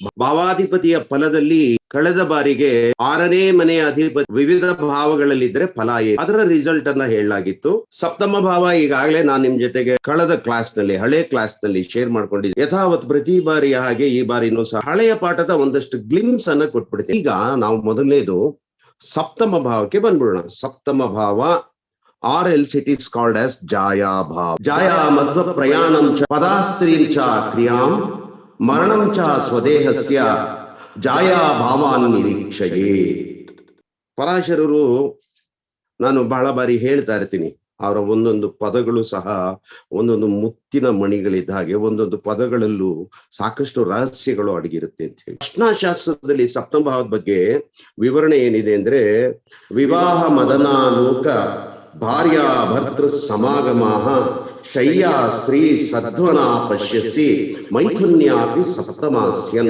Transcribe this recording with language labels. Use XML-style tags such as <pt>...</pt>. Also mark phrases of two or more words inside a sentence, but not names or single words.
<kn>ಭಾವಾಧಿಪತಿಯ ಫಲದಲ್ಲಿ ಕಳೆದ ಬಾರಿಗೆ 6ನೇ ಮನೆಯ ಅಧಿಪತಿ ವಿವಿಧ ಭಾವಗಳಲ್ಲಿದ್ರೆ ಫಲ ಏನು, ಅದರ ರಿಸಲ್ಟ್ ಅನ್ನ ಹೇಳಲಾಗಿತ್ತು. ಸಪ್ತಮ ಭಾವ ಈಗಾಗಲೇ ನಾನು ನಿಮ್ ಜೊತೆಗೆ ಕಳೆದ ಕ್ಲಾಸ್ ನಲ್ಲಿ, ಹಳೆ ಕ್ಲಾಸ್ ನಲ್ಲಿ ಶೇರ್ ಮಾಡ್ಕೊಂಡಿದ್ದೆ. ಯಥಾವತ್ ಪ್ರತಿ ಬಾರಿಯ ಹಾಗೆ ಈ ಬಾರಿನೂ ಸಹ ಹಳೆಯ ಪಾಠದ ಒಂದಷ್ಟು ಗ್ಲಿಮ್ಸ್ ಅನ್ನ ಕೊಟ್ಬಿಡ್ತೀನಿ. ಈಗ ನಾವು ಮೊದಲನೇದು ಸಪ್ತಮ ಭಾವಕ್ಕೆ ಬಂದ್ಬಿಡೋಣ. ಸಪ್ತಮ ಭಾವ</kn> <en>or else it is called as</en> <kn>ಜಾಯಾ ಭಾವ.</kn> <sa>ಜಾಯಾ ಮಧ್ವ ಪ್ರಯಾಣಂ ಚ ಪದಾಸ್ತ್ರೀಂ ಚ ಕ್ರಿಯಾಂ ಮರಣಂ ಚ ಸ್ವದೇಹಸ್ಯ ಜಾಯಾ ಭಾವಾನ್ ನಿರೀಕ್ಷೆಯೇ.</sa> <kn>ಪರಾಶರರು, ನಾನು ಬಹಳ ಬಾರಿ ಹೇಳ್ತಾ ಇರ್ತೀನಿ, ಅವರ ಒಂದೊಂದು ಪದಗಳು ಸಹ ಒಂದೊಂದು ಮುತ್ತಿನ ಮಣಿಗಳಿದ್ದ ಹಾಗೆ, ಒಂದೊಂದು ಪದಗಳಲ್ಲೂ ಸಾಕಷ್ಟು ರಹಸ್ಯಗಳು ಅಡಗಿರುತ್ತೆ ಅಂತ ಹೇಳಿ. ಪ್ರಶ್ನಾಶಾಸ್ತ್ರದಲ್ಲಿ ಸಪ್ತಮ ಭಾವದ ಬಗ್ಗೆ ವಿವರಣೆ ಏನಿದೆ ಅಂದ್ರೆ,</kn> <sa>ವಿವಾಹ ಮದನಾಲೋಕ ಭಾರ್ಯ ಭರ್ತೃ ಸಮಾಗಮಾಹ ಶಯ್ಯಾ ಸ್ತ್ರೀ ಸಧ್ವನ ಪಶ್ಯಸಿ ಮೈಥುನ್ಯಾಪಿ ಸಪ್ತಮಾಸ್ಯನ್.</sa>